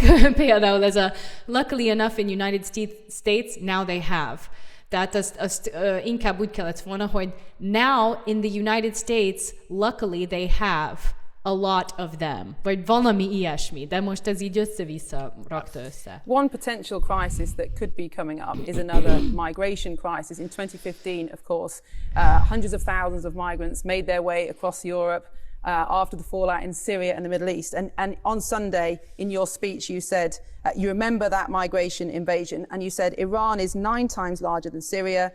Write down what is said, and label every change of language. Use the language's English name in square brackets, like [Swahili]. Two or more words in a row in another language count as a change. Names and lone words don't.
[Hungarian] Például ez a [English] luckily enough in United States, now they have. [Hungarian] Tehát azt inkább úgy kellett volna, hogy [English] now in the United States, luckily they have a lot of them, [Hungarian] vagy valami ilyesmi, de most ez így össze-vissza rakta össze. [English] One potential crisis that could be coming up is another migration crisis. In 2015, of course, hundreds of thousands of migrants made their way across Europe after the fallout in Syria and the Middle East. And on Sunday, in your speech, you said, you remember that migration invasion, and you said Iran is 9 times larger than Syria.